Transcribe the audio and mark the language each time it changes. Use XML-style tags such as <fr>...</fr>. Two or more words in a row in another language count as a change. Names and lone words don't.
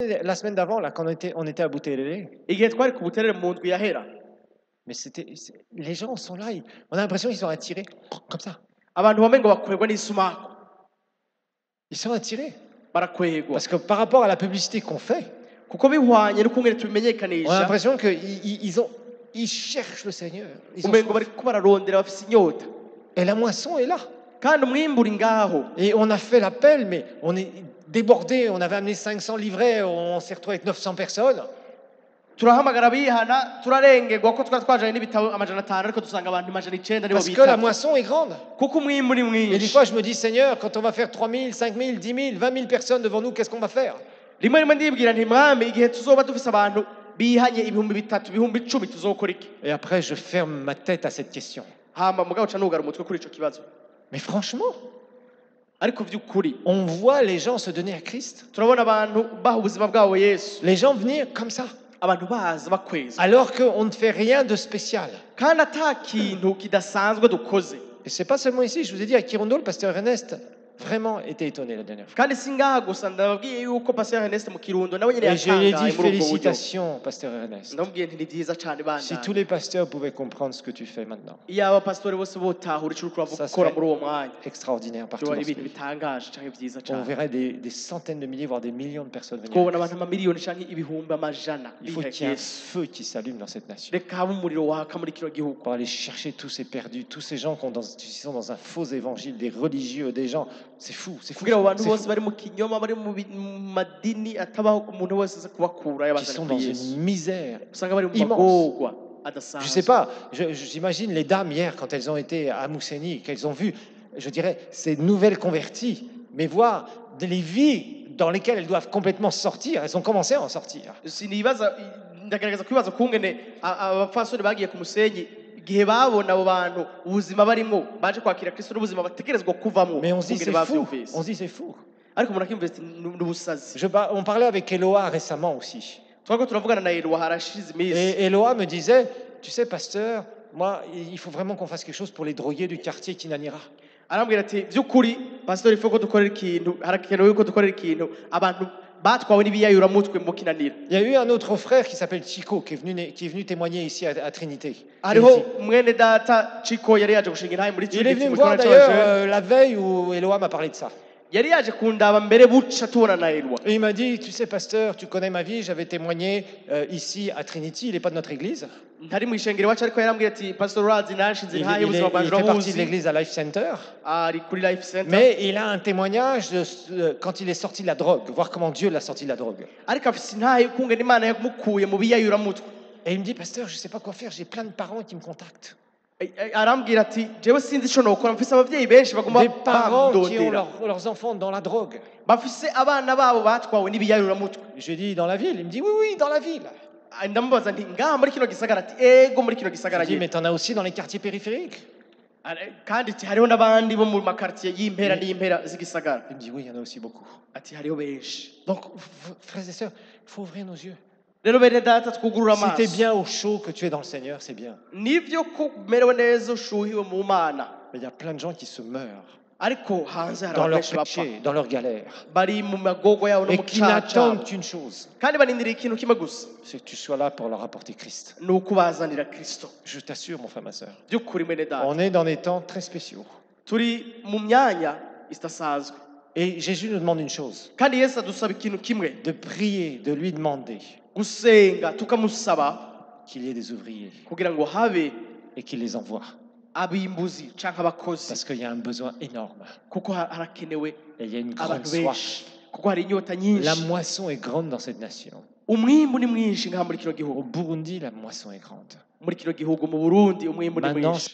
<fr>la semaine d'avant, là, quand on était à Boutelele,</fr> <rn>igihe twari ku buterere mu ndwi yahera</rn> <fr>mais les gens sont là, on a l'impression qu'ils sont attirés comme ça.</fr> <rn>abantu bamwe ngo bakwegwa n'isumaku</rn> <fr>Ils sont attirés.</fr> <rn>barakwegwa</rn> <fr>Parce que par rapport à la publicité qu'on fait,</fr> <rn>kuko bihwanye n'ukungene</rn> <fr>on a</fr> <rn>tubimenyekanisha</rn> <fr>l'impression qu'ils cherchent le Seigneur. Ils ont</fr> <rn>umengo</rn> <fr>soif.</fr> <rn>bariko bararondera bafise inyota</rn> <fr>Et la moisson est là.</fr> <rn>kandi umwimbu uri ngaho.</rn> <fr>Et on a fait l'appel, mais on est débordé. On avait amené 500 livrets, on s'est retrouvé avec 900 personnes.</fr> <rn>turahamagara bihana turarengerwa ko twari twajanye n'ibitabo amajana 500 ariko dusanga abantu amajana 9 nibo</rn> <fr>Parce que la</fr> <rn>bita</rn> <fr>moisson est grande.</fr> <rn>kuko umwimbu ni</rn> <fr>Et des</fr> <rn>mwinshi.</rn> <fr>fois, je me dis, Seigneur, quand on va faire 3000, 5000, 10 000, 20 000 personnes devant nous, qu'est-ce qu'on va faire?</fr> <rn>rimwe rimwe ndibwira nti mwami igihe tuzoba dufise abantu bihanye ibihumbi 3 ibihumbi 10 tuzokora iki?</rn> <fr>Et après, je ferme ma tête à cette question.</fr> <rn>hama mugabo ca nugara umutwe kuri ico kibazo.</rn> <fr>Mais franchement,</fr> <rn>ariko vy'ukuri</rn> <fr>on voit les gens se donner à Christ.</fr> <rn>turabona abantu baha ubuzima bwabo Yesu,</rn> <fr>Les gens venir comme ça.</fr> <rn>abantu baza bakweza</rn> <fr>Alors qu'on ne fait rien de spécial.</fr> <rn>kandi ata kintu kidasanzwe dukoze.</rn> <fr>Et c'est pas seulement ici, je vous ai dit, à Kirundo, le pasteur Ernest vraiment était étonné la dernière fois.</fr> <rn>kandi singaha gusa ndababwiye yuko Pasteur Ernest mu Kirundo nawe nyene</rn> <fr>Et je lui ai</fr> <rn>yatangaye</rn> <fr>dit,</fr> <rn>muri ubwo buryo.</rn> <fr>félicitations, pasteur Ernest.</fr> <rn>ndamubwiye nti ni vyiza cane</rn> <fr>Si tous</fr> <rn>bandanye</rn> <fr>les pasteurs pouvaient comprendre ce que tu fais maintenant,</fr> <rn>iyo abapasitori bose botahura ico uriko</rn> <fr>Ça</fr> <rn>gukora</rn> <fr>serait</fr> <rn>muri uwo mwanya</rn> <fr>extraordinaire partout</fr> <rn>tuba</rn> <fr>dans ce</fr> <rn>ibintu</rn> <fr>pays.</fr> <rn>bitangaje canke vyiza</rn> <fr>On</fr> <rn>cane.</rn> <fr>verrait des centaines de milliers, voire des millions de personnes venir.</fr> <rn>twobona abantu amamiliyoni canke ibihumbi amajana</rn> <fr>Il faut</fr> <rn>biha</rn> <fr>qu'il y ait un</fr> <rn>Yesu.</rn> <fr>feu qui s'allume dans cette nation.</fr> <rn>reka habe umuriro waka muri kino gihugu</rn> <fr>Pour aller chercher tous ces perdus, tous ces gens qui sont dans un faux évangile, des religieux, des gens. C'est fou, c'est fou.</fr> <rn>kugira abo bantu</rn> <fr>c'est</fr> <rn>bose</rn> <fr>fou.</fr> <rn>bari mu kinyoma bari mu madini atabaho umuntu wese aza kubakura</rn> <fr>Qui</fr> <rn>yabazana</rn> <fr>sont</fr> <rn>kuri</rn> <fr>dans</fr> <rn>Yesu.</rn> <fr>une misère.</fr> <rn>usanga bari mu</rn> <fr>immense.</fr> <rn>magorwa</rn> <fr>Je</fr> <rn>adasanzwe.</rn> <fr>sais pas, j'imagine les dames hier, quand elles ont été à Mousseni, qu'elles ont vu, je dirais, ces nouvelles converties, mais voir les vies dans lesquelles elles doivent complètement sortir, elles ont commencé à en sortir.</fr> <rn>sinibaza ndagaragaza kwibaza kungene abapfasoni bagiye ku musenyi igihe babona abo bantu ubuzima barimo baje kwakira Kristo n'ubuzima bategerezwa kuvamo</rn> <fr>Mais on se dit,</fr> <rn>kungene</rn> <fr>c'est fou,</fr> <rn>bavyumvise.</rn> <fr>on se dit, c'est fou.</fr> <rn>ariko umuntu akimvise n'ubusazi.</rn> <fr>On parlait avec Eloa récemment aussi.</fr> <rn>twako turavugana na Eloa harashize iminsi</rn> <fr>Et Eloa me disait, tu sais, pasteur, moi, il faut vraiment qu'on fasse quelque chose pour les drogués du quartier Kinanira.</fr> <rn>arambwira ati by'ukuri pastor ifo ko dukorera ikintu harakenewe yuko dukorera ikintu abantu batwawe n'ibiyayuramutwe mu Kinanira.</rn> <fr>Il y a eu un autre frère qui s'appelle Chico qui est venu témoigner ici à Trinité.</fr> <rn>hariho mwene data Chico yari yaje gushinga intahe muri</rn> <fr>Il est venu me</fr> <rn>mu</rn> <fr>voir</fr> <rn>kibanza</rn> <fr>d'ailleurs</fr> <rn>c'abajene.</rn> <fr>la veille où Eloa m'a parlé de ça.</fr> <rn>yari yaje kundaba mbere buca tubona na Eloa.</rn> <fr>Et il m'a dit, tu sais, pasteur, tu connais ma vie, j'avais témoigné ici à Trinity, il n'est pas de notre église.</fr> <rn>ntari mu ishengero iwacu ariko yarambwira ati pastor Razi nashinze</rn> <fr>Il,</fr> <rn>intahe</rn> <fr>il</fr> <rn>ubuzima bwanje</rn> <fr>fait partie de</fr> <rn>urabuzi</rn> <fr>l'église à Life Center.</fr> <rn>ari kuri Life Center.</rn> <fr>Mais il a un témoignage quand il est sorti de la drogue, voir comment Dieu l'a sorti de la drogue.</fr> <rn>ariko afise intahe kungene Imana yamukuye mu biyayuramutwe.</rn> <fr>Et il me dit, pasteur, je ne sais pas quoi faire, j'ai plein de parents qui me contactent.</fr> <rn>arambwira ati jewe sinzi ico nokora mfise abavyeyi benshi bagomba</rn> <fr>Des parents qui ont</fr> <rn>bamdondera</rn> <fr>leurs enfants dans la drogue.</fr> <rn>bafise abana babo batwawe n'ibiyayuramutwe.</rn> <fr>Je lui ai dit, dans la ville. Il me dit, oui, oui, dans la ville.</fr> <rn>ndamubaza nti ngaha muri kino gisagara ati ego muri kino</rn> <fr>Je</fr> <rn>gisagara</rn> <fr>lui ai dit,</fr> <rn>nyene.</rn> <fr>mais t'en as aussi dans les quartiers périphériques.</fr> <rn>kandi ati hariho n'abandi bo mu makartier y'impera n'impera z'igisagara.</rn> <fr>Il me dit, oui, il y en a aussi beaucoup.</fr> <rn>ati hariho benshi.</rn> <fr>Donc, frères et sœurs, il faut ouvrir nos yeux.</fr> <rn>rero bene data twugurura</rn> <fr>Si tu es</fr> <rn>amaso.</rn> <fr>bien au chaud, que tu es dans le Seigneur, c'est bien.</fr> <rn>nivyo ko umerewe neza ushuhiwe mu Mana,</rn> <fr>Mais il y a plein de gens qui se meurent</fr> <rn>ariko hanze hari</rn> <fr>dans</fr> <rn>abantu</rn> <fr>leur</fr> <rn>benshi bapfa</rn> <fr>péché, dans leur galère.</fr> <rn>bari mu magogo yabo no</rn> <fr>Et</fr> <rn>mu</rn> <fr>qui</fr> <rn>caca</rn> <fr>n'attendent qu'une chose,</fr> <rn>kandi barindiriye ikintu kimwe gusa</rn> <fr>c'est que tu sois là pour leur apporter Christ.</fr> <rn>ni ukubazanira Kristo.</rn> <fr>Je t'assure, mon frère, ma soeur.</fr> <rn>by'ukuri mwene data</rn> <fr>On est dans des temps très spéciaux.</fr> <rn>turi mu myanya idasanzwe</rn> <fr>Et Jésus nous demande une chose,</fr> <rn>kandi Yesu adusaba ikintu kimwe,</rn> <fr>de prier, de lui demander</fr> <rn>gusenga tukamusaba</rn> <fr>qu'il y ait des ouvriers</fr> <rn>kugira ngo habe</rn> <fr>et qu'il les envoie.</fr> <rn>abimbuzi canke abakozi,</rn> <fr>Parce qu'il y a un besoin énorme.</fr> <rn>kuko harakenewe</rn> <fr>Et il y a une grande</fr> <rn>abantu</rn> <fr>soif.</fr> <rn>benshi, kuko hari inyota</rn> <fr>La</fr> <rn>nyinshi.</rn> <fr>moisson est grande dans cette nation.</fr> <rn>umwimbu ni mwinshi ngaha muri kino</rn> <fr>Au</fr> <rn>gihugu,</rn> <fr>Burundi, la moisson est grande.</fr> <rn>muri kino gihugu mu Burundi umwimbu ni</rn> <fr>Maintenant,</fr> <rn>mwinshi,</rn>